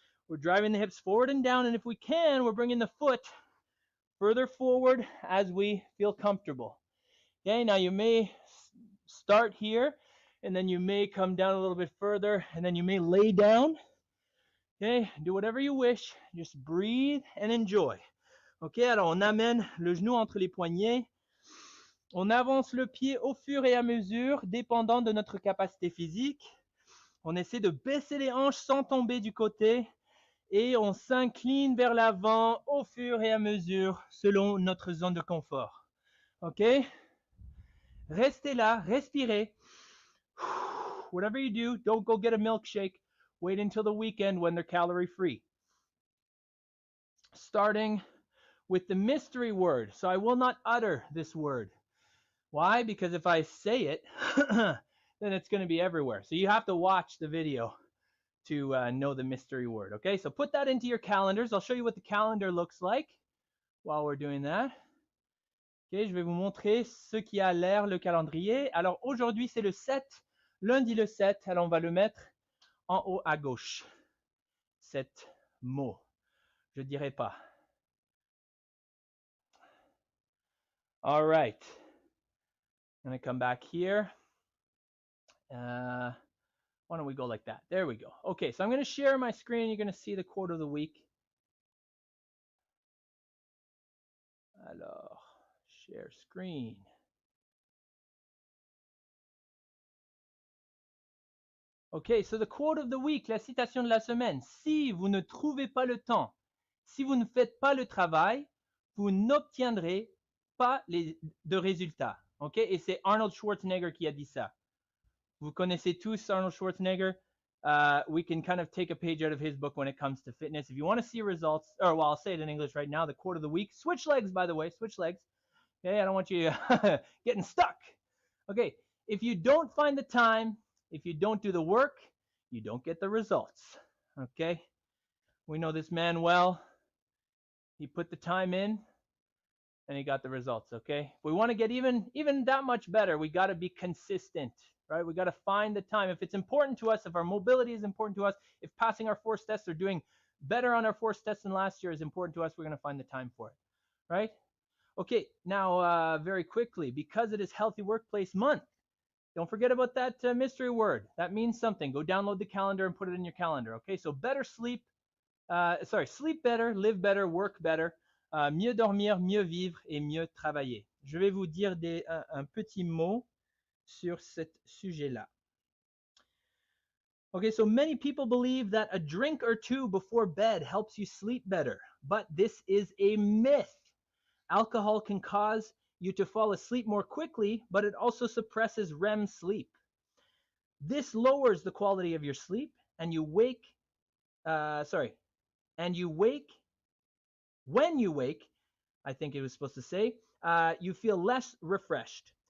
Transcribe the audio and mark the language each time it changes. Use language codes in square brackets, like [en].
[en] We're driving the hips forward and down, and if we can, we're bringing the foot further forward as we feel comfortable. Okay, now you may start here, and then you may come down a little bit further, and then you may lay down. Okay, do whatever you wish. Just breathe and enjoy. [fr] Ok, alors on amène le genou entre les poignets. On avance le pied au fur et à mesure, dépendant de notre capacité physique. On essaie de baisser les hanches sans tomber du côté. Et on s'incline vers l'avant au fur et à mesure, selon notre zone de confort. Ok? Restez là, respirez. [en] Whatever you do, don't go get a milkshake. Wait until the weekend when they're calorie free. Starting with the mystery word. So I will not utter this word. Why? Because if I say it, then it's going to be everywhere. So you have to watch the video to know the mystery word. Okay, so put that into your calendars. I'll show you what the calendar looks like while we're doing that. [fr] Okay, je vais vous montrer ce qui a l'air le calendrier. Alors aujourd'hui, c'est le 7, lundi le 7. Alors on va le mettre en haut à gauche. 7 mots. Je dirai pas. [en] All right. I'm going to come back here. Why don't we go like that? There we go. Okay, so I'm going to share my screen. You're going to see the quote of the week. Alors, share screen. Okay, so the quote of the week, [fr] la citation de la semaine. Si vous ne trouvez pas le temps, si vous ne faites pas le travail, vous n'obtiendrez pas de résultats. Okay, et c'est Arnold Schwarzenegger qui a dit ça. Vous connaissez tous Arnold Schwarzenegger. [en] We can kind of take a page out of his book when it comes to fitness. If you want to see results, or well, I'll say it in English right now, the quote of the week. Switch legs, by the way, switch legs. Okay, I don't want you getting stuck. Okay, if you don't find the time, if you don't do the work, you don't get the results. Okay, we know this man well. He put the time in, and he got the results. Okay, if we want to get even that much better, we got to be consistent. Right? We got to find the time. If it's important to us, if our mobility is important to us, if passing our force tests or doing better on our force tests than last year is important to us, we're going to find the time for it. Right? Okay, now very quickly, because it is Healthy Workplace Month, don't forget about that mystery word. That means something. Go download the calendar and put it in your calendar. Okay, so better sleep. Sleep better, live better, work better. [fr] Mieux dormir, mieux vivre et mieux travailler. Je vais vous dire un petit mot sur ce sujet-là. [en] Okay, so many people believe that a drink or two before bed helps you sleep better, but this is a myth. Alcohol can cause you to fall asleep more quickly, but it also suppresses REM sleep. This lowers the quality of your sleep, and when you wake, I think it was supposed to say, you feel less refreshed.